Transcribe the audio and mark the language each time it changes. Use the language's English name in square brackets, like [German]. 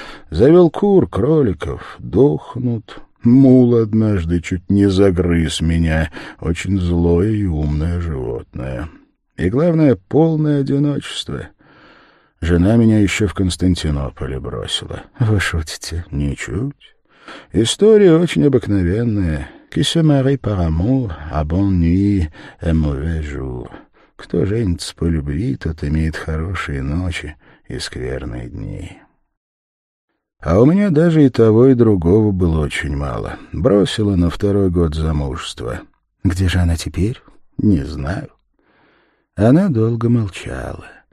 [Russian] Завел кур, кроликов, дохнут. Мул однажды чуть не загрыз меня, очень злое и умное животное. И главное, полное одиночество. Жена меня еще в Константинополе бросила. Вы шутите? Ничуть. История очень обыкновенная. [French] «Qui se marie par amour, à bonne nuit, à mauvais jour». [Russian] Кто женится по любви, тот имеет хорошие ночи и скверные дни. А у меня даже и того, и другого было очень мало. Бросила на второй год замужества. Где же она теперь? Не знаю. Она долго молчала.